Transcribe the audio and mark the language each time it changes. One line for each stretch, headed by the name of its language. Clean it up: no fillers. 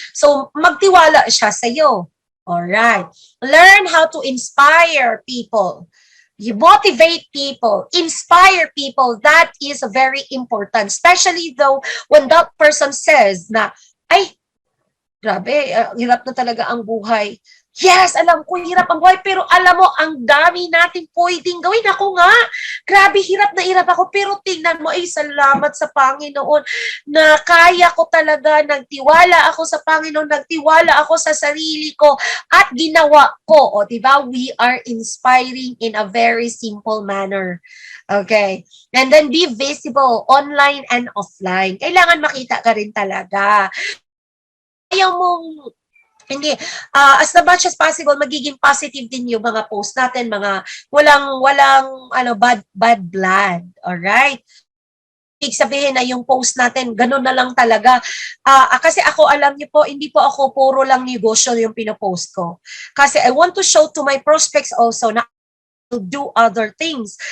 Filipino: So, magtiwala siya sa iyo.
English: All right. Learn how to inspire people. You motivate people, inspire people. That is very important. Especially though, when that person says na,
Filipino: ay, grabe, hirap na talaga ang buhay. Yes, alam ko, hirap ang buhay, pero alam mo, ang dami natin pwedeng gawin. Ako nga, grabe, hirap na hirap ako, pero tingnan mo, salamat sa Panginoon na kaya ko talaga, nagtiwala ako sa Panginoon, nagtiwala ako sa sarili ko, at ginawa ko. O, diba?
English: We are inspiring in a very simple manner. Okay. And then be visible online and offline.
Filipino: Kailangan makita ka rin talaga. Ayaw mong hindi, as much as possible, magiging positive din yung mga post natin, mga walang bad blood. Alright? Ibig sabihin na yung post natin, ganun na lang talaga. Kasi ako, alam niyo po, hindi po ako puro lang negosyo yung pinopost ko.
English: Kasi I want to show to my prospects also na to do other things.